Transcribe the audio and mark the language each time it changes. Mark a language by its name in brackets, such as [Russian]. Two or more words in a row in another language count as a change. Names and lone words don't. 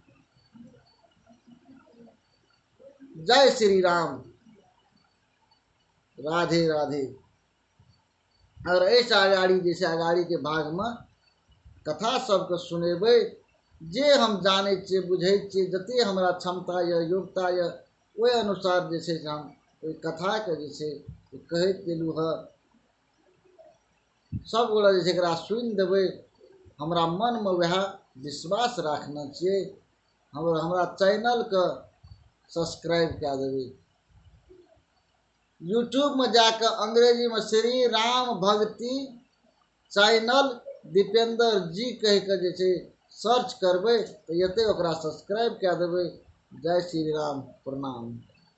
[Maithili] जय श्री राम, राधे राधे। और ऐसा अगाड़ी जे छै अगाड़ी के भाग में कथा सबके सुनेबै। जे हम जानै छियै, बुझै छियै, जते हमरा क्षमता या योग्यता या ओहि अनुसार जे छै से हम ओहि कथा के जे छै कहैत गेलू ह। सब गोरा जे छै एकरा सुनि देबै। हमरा मन में वह विश्वास राखना चाहिए। हमरा चैनल के सब्सक्राइब कए देबै। यूट्यूब में जाकर अंग्रेजी में श्री राम भक्ति चैनल दीपेंद्र जी कह के जे छै सर्च करबै तो एते ओकरा सब्सक्राइब कए देबै। जय श्री राम, प्रणाम।